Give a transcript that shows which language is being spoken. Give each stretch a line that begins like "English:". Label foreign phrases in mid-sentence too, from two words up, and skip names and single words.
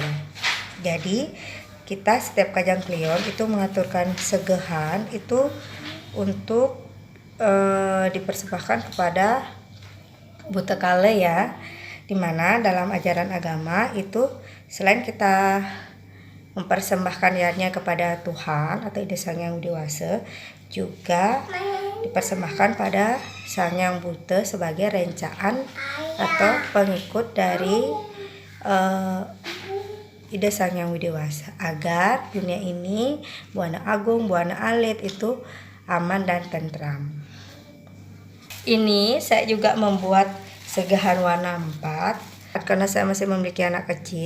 Indonesian: Jadi kita setiap Kajang Kleon itu mengaturkan segahan itu untuk dipersembahkan kepada Buta Kala ya, dimana dalam ajaran agama itu selain kita mempersembahkan yarnya kepada Tuhan atau Ide Sang Hyang Widi-Wasa, juga dipersembahkan pada Sang Hyang Buta sebagai rencaan atau pengikut dari Ide Sang Hyang Widi-Wasa, agar dunia ini Buana Agung, Buana Alit itu aman dan tentram. Ini saya juga membuat segahan warna 4 karena saya masih memiliki anak kecil.